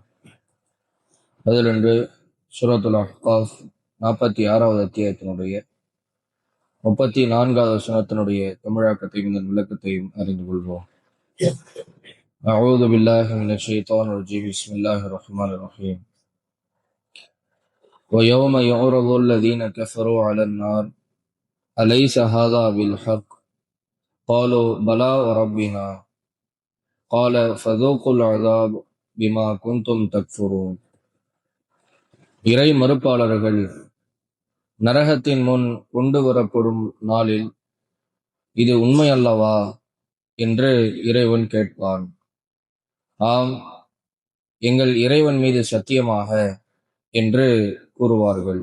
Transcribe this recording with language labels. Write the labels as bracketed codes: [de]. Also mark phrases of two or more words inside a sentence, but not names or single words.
[ta] அதிலொன்று சூரத்துல் அஹ்காஃப் 46வது அத்தியாயத்தினுடைய 34வது வசனத்தினுடைய தமிழாக்கத்தையும் தன் விளக்கத்தையும் அறிந்து கொள்வோம். [ar] أعوذ بالله من الشيطان الرجيم. بسم الله الرحمن الرحيم. ويوم يعرض الذين كفروا على النار أليس هذا بالحق قالوا بلى وربنا قال فذوقوا العذاب بما كنتم تكفرون. [ta] இறை மறுப்பாளர்கள் நரகத்தின் முன் கொண்டு வரப்படும் நாளில் இது உண்மை அல்லவா என்று இறைவன் கேட்பான். ஆம், எங்கள் இறைவன் மீது சத்தியமாக என்று கூறுவார்கள்.